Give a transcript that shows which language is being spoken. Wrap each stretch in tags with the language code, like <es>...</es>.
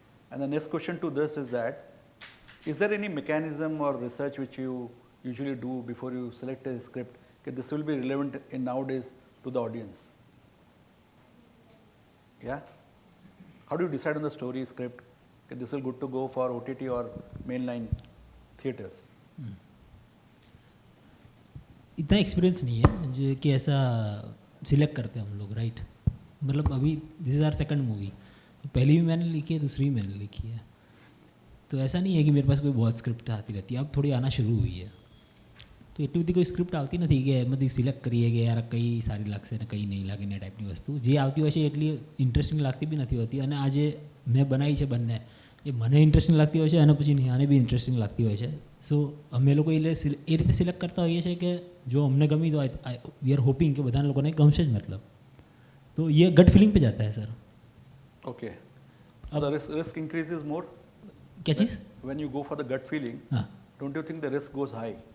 <en>And the next question to this is that, is there any mechanism or research which you usually do before you select a script that this will be relevant in nowadays to the audience? Yeah? How do you decide on the story script that this will good to go for OTT or mainline theatres?</en> <hi>इतना experience नहीं है जो कि ऐसा select करते हैं हम लोग, राइट. मतलब अभी</hi> <en>this is our second movie,</en> <hi>पहली भी मैंने लिखी है, दूसरी भी मैंने लिखी है. तो ऐसा नहीं है कि मेरे पास कोई बहुत स्क्रिप्ट आती रहती है, अब थोड़ी आना शुरू हुई है.</hi> <gu>તો એટલી બધી કોઈ સ્ક્રિપ્ટ આવતી નથી કે એમાંથી સિલેક્ટ કરીએ કે યાર કઈ સારી લાગશે ને કઈ નહીં લાગે ને ટાઈપની વસ્તુ. જે આવતી હોય છે એટલી ઇન્ટરેસ્ટિંગ લાગતી બી નથી હોતી. અને આ જે મેં બનાવી છે બંને એ મને ઇન્ટરેસ્ટિંગ લાગતી હોય છે અને પછી નેહાને બી ઇન્ટરેસ્ટિંગ લાગતી હોય છે. સો અમે લોકો એ રીતે સિલેક્ટ કરતા હોઈએ છીએ કે જો અમને ગમી તો</gu> <en>we are hoping</en> <gu>કે બધા લોકોને ગમશે જ. મતલબ તો એ ગટ ફિલિંગ</gu> <hi>पे जाता है sir.</hi> <en>Okay. The risk increases more?</en> <hi>क्या चीज़?</hi> <en>When you go for the gut feeling, don't you think the risk goes high?</en>